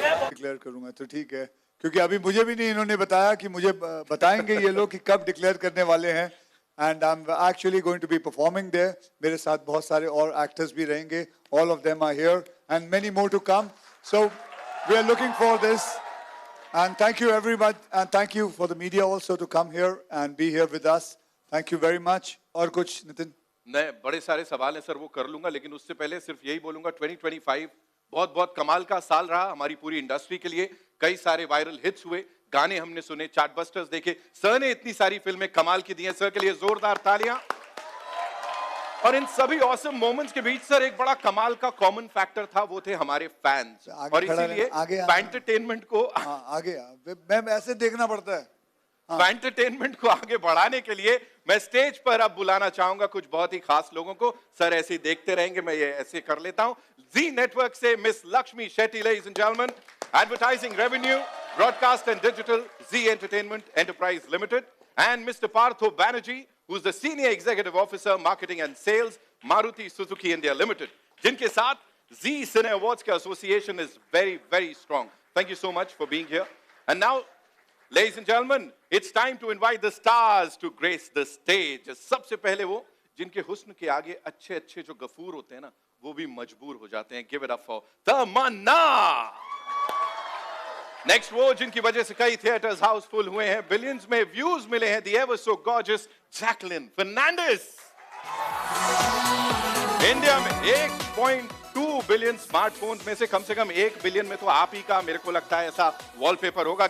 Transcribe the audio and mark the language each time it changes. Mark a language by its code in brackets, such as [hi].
[hi] Declare करूंगा तो ठीक है, क्योंकि अभी मुझे भी नहीं इन्होंने बताया कि मुझे बताएंगे ये लोग कि कब डिक्लेयर करने वाले हैं. [en] And I am actually going to be performing there. [hi] मेरे साथ बहुत सारे और एक्टर्स भी रहेंगे. [en] All of them are here and many more to come. So we are looking for this. And thank you everybody, and thank you for the media also to come here and be here with us. Thank you very much. [hi] और कुछ नितिन? नहीं, बड़े सारे सवाल हैं sir, वो कर लूंगा, लेकिन उससे पहले सिर्फ यही बोलूंगा 2025 बहुत बहुत कमाल का साल रहा हमारी पूरी इंडस्ट्री के लिए. कई सारे वायरल हिट्स हुए, गाने हमने सुने, चार्टबस्टर्स देखे. सर ने इतनी सारी फिल्में कमाल की दी हैं. सर के लिए जोरदार तालियां. और इन सभी ऑसम मोमेंट्स के बीच सर एक बड़ा कमाल का कॉमन फैक्टर था, वो थे हमारे फैंस. और इसीलिए एंटरटेनमेंट को आगे मैं ऐसे देखना पड़ता है. एंटरटेनमेंट को आगे बढ़ाने के लिए मैं स्टेज पर अब बुलाना चाहूंगा कुछ बहुत ही खास लोगों को. सर ऐसे ही देखते रहेंगे, मैं ये ऐसे कर लेता हूं. जी नेटवर्क से miss Lakshmi Shetty, [en] Ladies and gentleman. Advertising revenue, broadcast and digital, Zee Entertainment Enterprise Limited. And Mister Partho Banerjee, who's the Senior Executive Officer, Marketing and Sales, Maruti Suzuki India Limited, [hi] जिनके साथ [en] Zee Cine Awards का association is very, very strong. Thank you so much for being here. And now, ladies and gentlemen, it's time to invite the stars to grace the stage. [hi] सबसे पहले वो जिनके हुस्न के आगे अच्छे जो गफूर होते हैं ना, वो भी मजबूर हो जाते हैं. [en] Give it up for Tamannaah. [hi] Next वो जिनकी वजह से कई थिएटर्स हाउसफुल हुए हैं, बिलियंस में व्यूज मिले हैं, [en] the ever so gorgeous [hi] Jacqueline Fernandes. India में 1.2 बिलियन स्मार्टफोन में से कम 1 बिलियन में तो आप ही का मेरे को लगता है ऐसा वॉलपेपर होगा.